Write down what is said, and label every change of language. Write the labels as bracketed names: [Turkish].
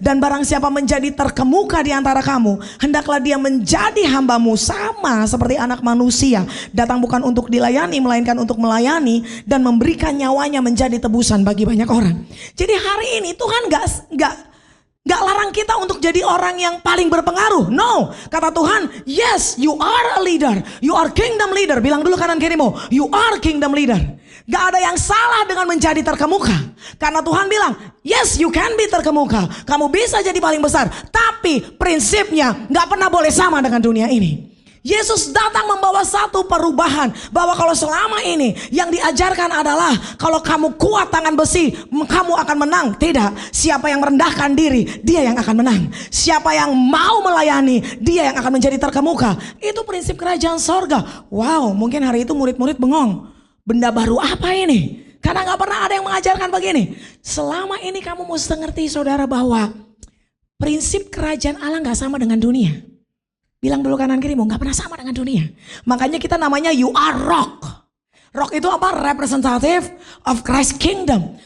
[Indonesian] Dan barang siapa menjadi terkemuka di antara kamu, hendaklah dia menjadi hambamu, sama seperti anak manusia. Datang bukan untuk dilayani, melainkan untuk melayani dan memberikan nyawanya menjadi tebusan bagi banyak orang. Jadi hari ini Tuhan gak larang kita untuk jadi orang yang paling berpengaruh. [English] No, [Indonesian] kata Tuhan, [English] yes, you are a leader, you are kingdom leader. [Indonesian] Bilang dulu kanan kirimu, [English] you are kingdom leader. [Indonesian] Gak ada yang salah dengan menjadi terkemuka. Karena Tuhan bilang, [English] yes, you can be [Indonesian] terkemuka. Kamu bisa jadi paling besar. Tapi prinsipnya gak pernah boleh sama dengan dunia ini. Yesus datang membawa satu perubahan, bahwa kalau selama ini yang diajarkan adalah kalau kamu kuat tangan besi, kamu akan menang. Tidak, siapa yang merendahkan diri, dia yang akan menang. Siapa yang mau melayani, dia yang akan menjadi terkemuka. Itu prinsip kerajaan sorga. Wow, mungkin hari itu murid-murid bengong. Benda baru apa ini? Karena gak pernah ada yang mengajarkan begini. Selama ini kamu mesti ngerti saudara bahwa prinsip kerajaan Allah gak sama dengan dunia. Bilang dulu kanan kirimu, gak pernah sama dengan dunia. Makanya kita namanya [English] you are rock. [Indonesian] Rock itu apa? [English] Representative of Christ kingdom.